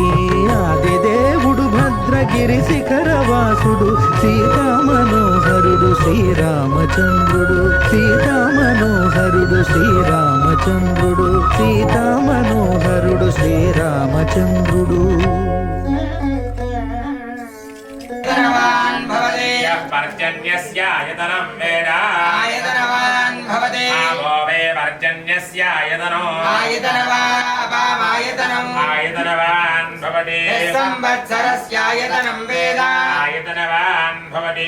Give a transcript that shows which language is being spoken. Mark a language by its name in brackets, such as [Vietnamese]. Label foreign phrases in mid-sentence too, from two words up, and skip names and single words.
[Telugu] ఆదిదేవుడు భద్రగిరి శిఖరవాసుడు సీతా మనోహరుడు శ్రీరామచంద్రుడు. సీతా మనోహరుడు శ్రీరామచంద్రుడు. సీతా మనోహరుడు శ్రీరామచంద్రుడు. [Sanskrit] आयतनवान् भवते यः पर्जन्यस्यायतनं वेद आयतनवान् भवते आवो वे पर्जन्यस्यायतनो आयतनवापामायतनम् आयतनवान् भवति संवत्सरस्यायतनं वेद आयतनवान् भवति